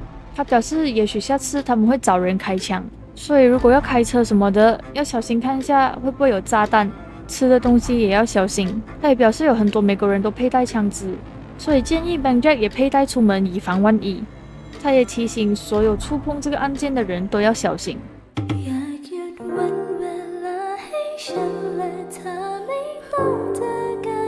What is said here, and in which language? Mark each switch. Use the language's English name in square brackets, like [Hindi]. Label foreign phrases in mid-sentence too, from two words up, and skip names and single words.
[Chinese] 他表示，也许下次他们会找人开枪，所以如果要开车什么的，要小心看一下会不会有炸弹，吃的东西也要小心。他也表示，有很多美国人都佩戴枪支，所以建议 Bang Jack 也佩戴出门，以防万一。他也提醒所有触碰这个案件的人都要小心。 [Thai] อยากหยุดวันเวลาให้ฉันและเธอไม่ต้องเจอกัน